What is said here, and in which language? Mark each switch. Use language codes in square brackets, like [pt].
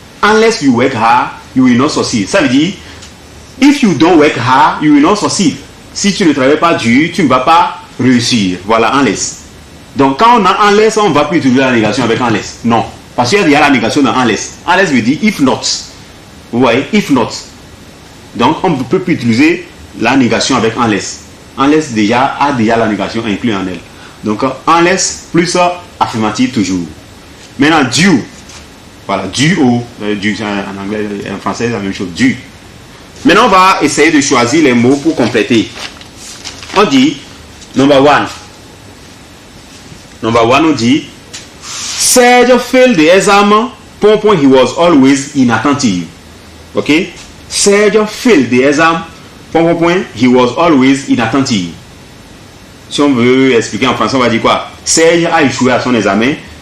[en] Unless you work hard, you will not succeed. [fr] Ça veut dire, [en] if you don't work hard, you will not succeed. [fr] Si tu ne travailles pas dur, tu ne vas pas réussir. Voilà, unless. Donc, quand on a unless, on ne va plus utiliser la négation avec unless. Non. Parce qu'il y a la négation dans unless. Unless veut dire if not. Vous voyez, if not. Donc, on ne peut plus utiliser la négation avec unless. Unless a déjà la négation inclue en elle. Donc, unless plus affirmative toujours. Maintenant, due. Voilà, due au. Due, en anglais, en français, c'est la même chose. Due. Maintenant, on va essayer de choisir les mots pour compléter. On dit, number 1. Number 1, on dit, [en] Serge failed the exam. He was always inattentive. Ok? Serge failed the exam. He was always inattentive. [fr] Si on veut expliquer en français, on va dire quoi? Serge a échoué à son examen.